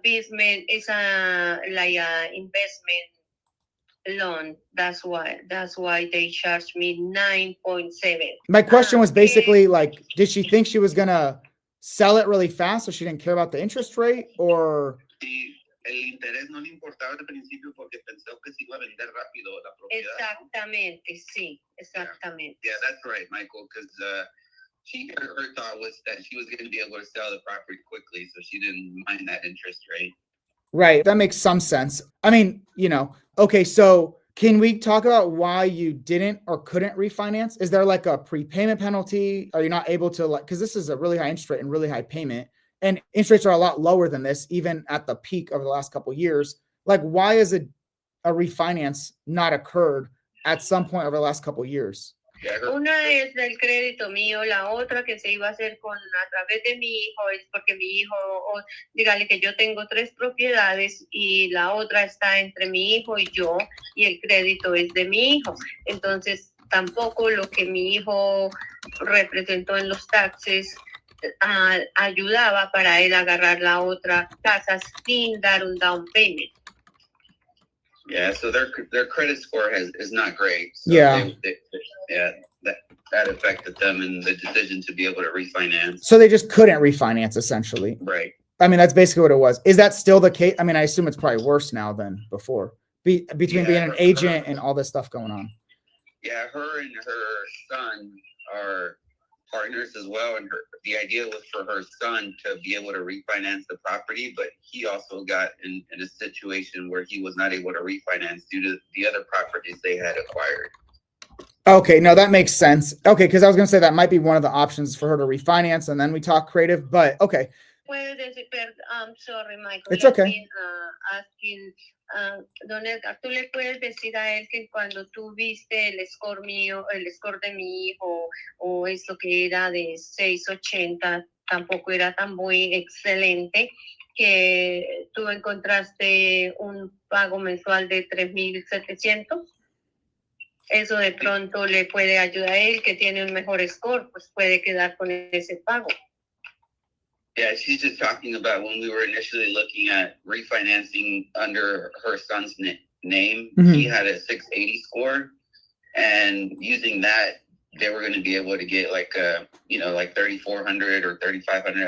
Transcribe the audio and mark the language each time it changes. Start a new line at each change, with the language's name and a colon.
English: It's a like a investment loan. That's why they charged me 9.7. My question was basically like, did she think she was gonna sell it really fast, so she didn't care about the interest rate, or?
Spanish: El interés no le importaba al principio porque pensó que se iba a vender rápido la propiedad. Exactamente, sí, exactamente.
English: Yeah, that's right, Michael, because her thought was that she was going to be able to sell the property quickly, so she didn't mind that interest rate. Right, that makes some sense. I mean, okay, so can we talk about why you didn't or couldn't refinance? Is there like a prepayment penalty? Are you not able to, like, because this is a really high interest rate and really high payment, and interest rates are a lot lower than this, even at the peak over the last couple of years. Like, why is a refinance not occurred at some point over the last couple of years?
Spanish: Una es del crédito mío, la otra que se iba a hacer a través de mi hijo es porque mi hijo, dígale que yo tengo 3 propiedades y la otra está entre mi hijo y yo, y el crédito es de mi hijo. Entonces tampoco lo que mi hijo representó en los taxes ayudaba para él agarrar la otra casa sin dar un down payment.
English: Yeah, so their credit score is not great. So Yeah. That affected them in the decision to be able to refinance. So they just couldn't refinance, essentially. Right. I mean, that's basically what it was. Is that still the case? I mean, I assume it's probably worse now than before. Between being an agent and all this stuff going on. Yeah, her and her son are partners as well, and the idea was for her son to be able to refinance the property, but he also got in a situation where he was not able to refinance due to the other properties they had acquired. Okay, no, that makes sense. Okay, because I was going to say that might be one of the options for her to refinance, and then we talk creative, but okay. I'm sorry, Michael. It's okay.
Spanish: Asking, Don Edgar, ¿tú le puedes decir a él que cuando tú viste el score mío, el score de mi hijo, o esto que era de 680, tampoco era tan muy excelente, que tú encontraste un pago mensual de 3,700? Eso de pronto le puede ayudar a él, que tiene un mejor score, pues puede quedar con ese pago.
English: Yeah, she's just talking about when we were initially looking at refinancing under her son's name. Mm-hmm. He had a 680 score, and using that, they were going to be able to get like 3,400 or 3,500.